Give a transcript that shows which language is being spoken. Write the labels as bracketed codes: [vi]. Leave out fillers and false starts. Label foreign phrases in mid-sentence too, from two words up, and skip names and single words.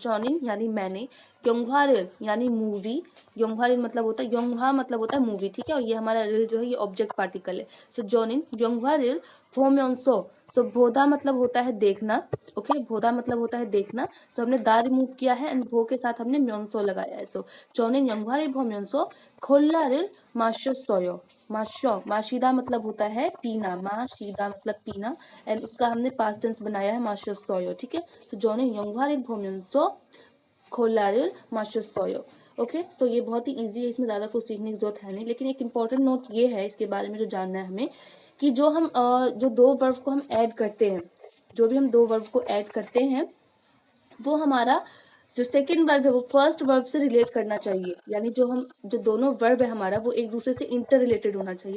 [hi] जॉनिन यानी मैंने, योंगवारिल यानी मूवी, योंगवारिल मतलब होता है, योंगवा मतलब होता है मूवी, ठीक है। और ये हमारा रिल जो है ये [en] object particle [hi] है। [ko] 저는 영화를 보면서, [hi] भोदा मतलब होता है देखना, ओके, भोदा मतलब होता है देखना। हमने दा रिमूव किया है एंड भो के साथ हमने म्योंसो लगाया है। [ko] 저는 영화를 보면서 콜라를 마셨어요। [hi] माशिदा मतलब होता है पीना, माशिदा मतलब पीना, एंड उसका हमने [en] past tense [hi] बनाया है 마셨어요, ठीक है। [ko] 저는 영화를 보면서 콜라를 마셨어요, [hi] ओके। ये बहुत ही इजी है, इसमें ज़्यादा कुछ सीखने की जरूरत है नहीं। लेकिन एक [en] important note [hi] ये है इसके बारे में जो जानना है हमें, कि जो हम जो दो वर्ब को हम ऐड करते हैं, जो भी हम दो वर्ब को ऐड करते हैं वो हमारा जो [en] second verb [hi] है वो [en] first verb [hi] से रिलेट करना चाहिए, यानी जो दोनों वर्ब है हमारा वो एक दूसरे से [en] inter related [hi] होना चाहिए।